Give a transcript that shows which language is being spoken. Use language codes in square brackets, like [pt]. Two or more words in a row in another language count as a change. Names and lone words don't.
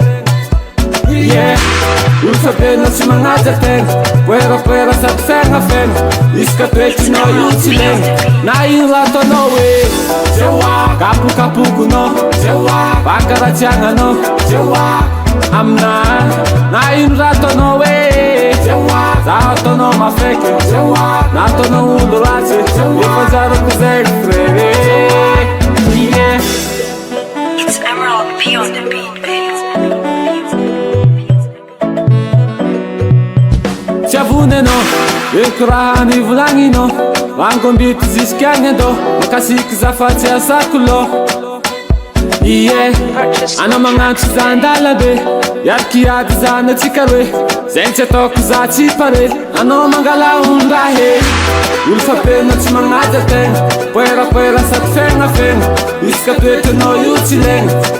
[mg] olo fabena tsy magnaja tegna poerapoera sady fegnafegna izy ka toetrinao io tsy legna na ino raha ataonao hoe kapokapokonao vakaratsiagnanao amina na ino raha ataonao hoe zaho ataonao mafaiky na ataonao olo ratsy efa zarako zay frere. [en] It's Emerald P on the beat, baby. [mg] Tsy avony anao eko raha nivolagninao vangombity ziskagny andao makasiky zafatsy asako lo anao magnantso zandalabe iaraky ady zany atsika roe zay tsy ataoko za tsy pare anao mangala ondrahe olo fapena tsy magnaja tegna poerapoera sady fegnafegna izy ka toetrinao io tsy legna